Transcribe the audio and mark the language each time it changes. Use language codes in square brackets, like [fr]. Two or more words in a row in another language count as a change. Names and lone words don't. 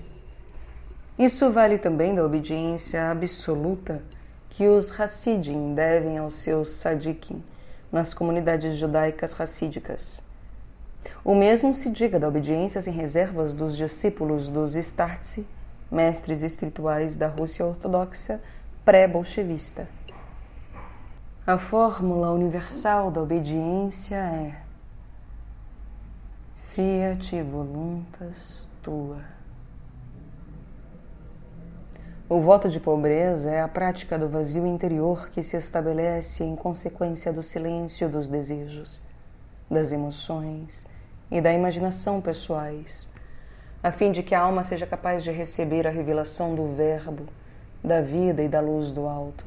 [pt] Isso vale também da obediência absoluta que os Hassidim devem aos seus Sadikim nas comunidades judaicas hassídicas. O mesmo se diga da obediência sem reservas dos discípulos dos Startse, mestres espirituais da Rússia ortodoxa pré-bolchevista. A fórmula universal da obediência é [la] Fiat voluntas tua. [pt] O voto de pobreza é a prática do vazio interior que se estabelece em consequência do silêncio dos desejos, das emoções e da imaginação pessoais, a fim de que a alma seja capaz de receber a revelação do Verbo, da vida e da luz do alto.